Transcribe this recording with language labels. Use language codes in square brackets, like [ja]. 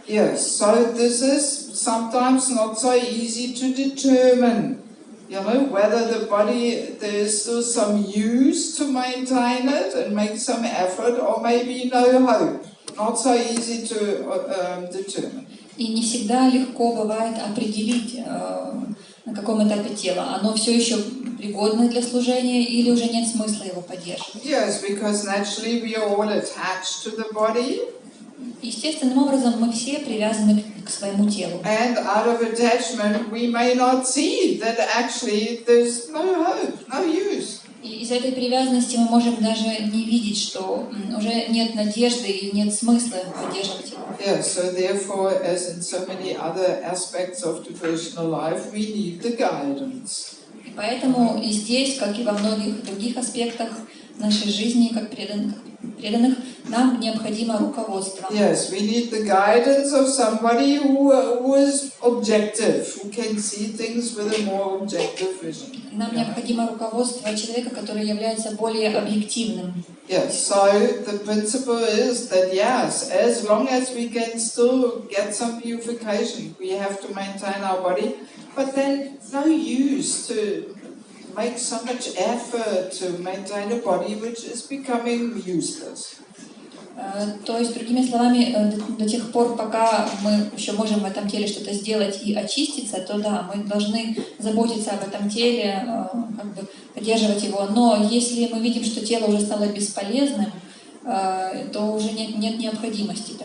[en] Yes, so this is sometimes not so easy to determine. You know, whether the body, there's still some use to maintain it and make some effort, or maybe no hope. Not so easy to determine. [ru] И не всегда легко бывает определить, на каком этапе тело. Оно все еще пригодно для служения или уже нет смысла его поддерживать. [en] Yes, because naturally we are all attached to the body. [ru] Естественным образом мы все привязаны к своему телу. [en] And out of attachment we may not see that actually there's no hope, no use. [ru] И из-за этой привязанности мы можем даже не видеть, что уже нет надежды и нет смысла поддерживать его. [en] Yeah, so therefore, as in so many other aspects of devotional life, we need the guidance. [ru] И поэтому и здесь, как и во многих других аспектах нашей жизни, как преданных, нам необходимо руководство. [en] Yes, we need the guidance of somebody who is objective, who can see things with a more objective vision. [ru] Нам необходимо руководство человека, который является более объективным. [en] Yes, so the principle is that yes, as long as we can still get some purification, we have to maintain our body, but then no use to make so much effort to maintain a body which is becoming useless. [ru] То есть, другими словами, до тех пор, пока мы еще можем в этом теле что-то сделать и очиститься, то да, мы должны заботиться об этом теле, как бы поддерживать его. Но если мы видим, что тело уже стало бесполезным, то уже нет необходимости.